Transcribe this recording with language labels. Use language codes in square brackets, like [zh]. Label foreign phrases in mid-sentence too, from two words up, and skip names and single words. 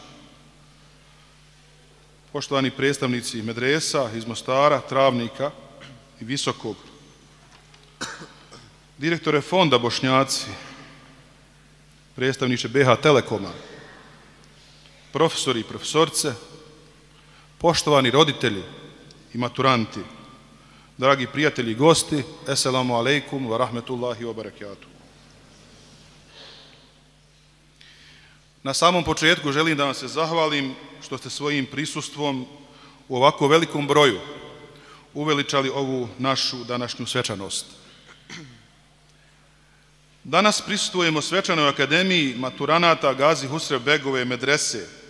[bs] poštovani predstavnici medresa iz Mostara, Travnika i Visokog, direktore Fonda Bošnjaci, predstavniče BH Telekoma, profesori i profesorice, poštovani roditelji i maturanti, dragi prijatelji i gosti, [ar] السلام عليكم ورحمة الله وبركاته. [bs] Na samom početku želim da vam se zahvalim što ste svojim prisustvom u ovako velikom broju uveličali ovu našu današnju svečanost. Danas prisustvujemo svečanoj akademiji maturanata Gazi Husrev Begove medrese.